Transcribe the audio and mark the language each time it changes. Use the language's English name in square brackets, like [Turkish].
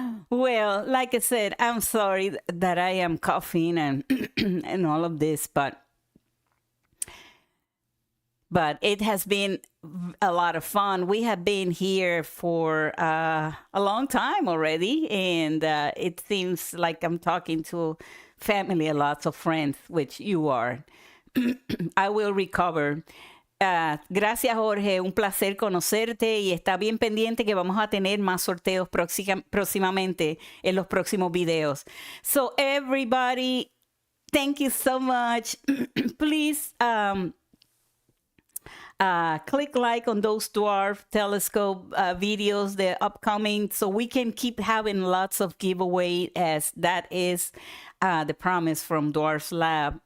[English] Well, like I said, I'm sorry that I am coughing and and all of this, but it has been a lot of fun. We have been here for a long time already, and it seems like I'm talking to family and lots of friends, which you are. I will recover. [Spanish] Gracias, Jorge. Un placer conocerte y está bien pendiente que vamos a tener más sorteos próximamente en los próximos videos. [English] So, everybody, thank you so much. Please click like on those dwarf telescope videos, the upcoming, so we can keep having lots of giveaway, as that is the promise from Dwarf's Lab.